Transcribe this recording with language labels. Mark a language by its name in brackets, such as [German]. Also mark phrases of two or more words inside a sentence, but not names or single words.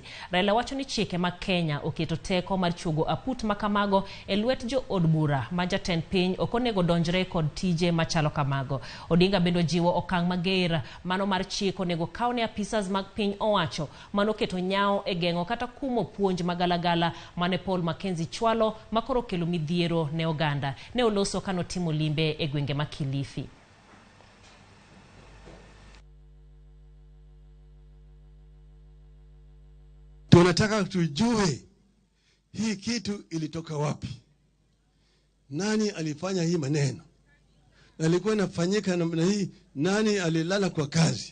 [Luo (Kenya and Tanzania)] Raila wacho ni chike ma Kenya oketo teko mar chogo aput makamago e lwet jo od bura ma jatend piny okonego donjre kod tije machalo kamago. Odinga bendo jiwo okang' mager mano mar chik onego kawne apisas mag piny owacho mano keto nyao e gengo kata kumo puonj magalagala mane Paul Mackenzie chwalo makoro kelo midhiero ne oganda. Ne oloso kano timo limbe e gwenge ma Kilifi. [Swahili] Tunataka tujue hii kitu ilitoka wapi. Nani alifanya hii maneno? Alikuwa inafanyika namna hii, nani alilala kwa kazi?